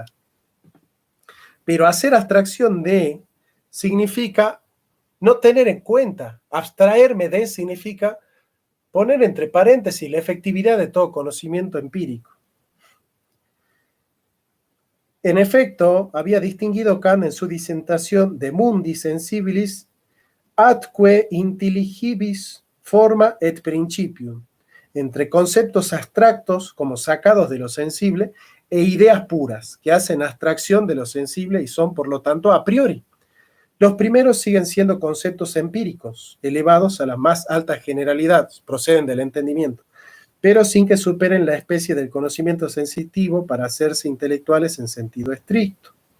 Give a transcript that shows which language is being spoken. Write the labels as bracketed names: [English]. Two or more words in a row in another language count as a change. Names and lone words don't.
[Spanish] Pero hacer abstracción de significa no tener en cuenta. Abstraerme de significa poner entre paréntesis la efectividad de todo conocimiento empírico. En efecto, había distinguido Kant en su disertación De mundi sensibilis atque intelligibus forma et principium, entre conceptos abstractos como sacados de lo sensible e ideas puras que hacen abstracción de lo sensible y son por lo tanto [Latin] a priori. [Spanish] Los primeros siguen siendo conceptos empíricos, elevados a las más altas generalidades, proceden del entendimiento, pero sin que superen la especie del conocimiento sensitivo para hacerse intelectuales en sentido estricto.